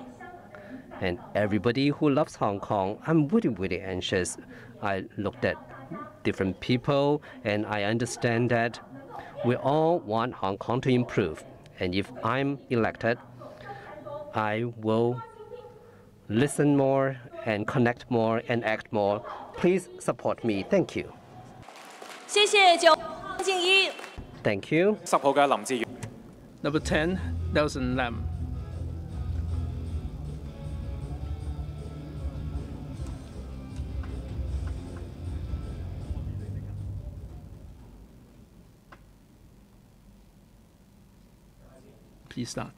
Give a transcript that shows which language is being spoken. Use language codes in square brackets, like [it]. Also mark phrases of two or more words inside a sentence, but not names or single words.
[en] And everybody who loves Hong Kong, I'm really, really anxious I looked at different people, and I understand that we all want Hong Kong to improve. And if I'm elected, I will listen more and connect more and act more. Please support me. Thank you. [yue] 谢谢9号方敬一。 [en] Thank you. [yue] 10 號嘅林志遠。 [en] Number 10, Nelson Lam. Please start.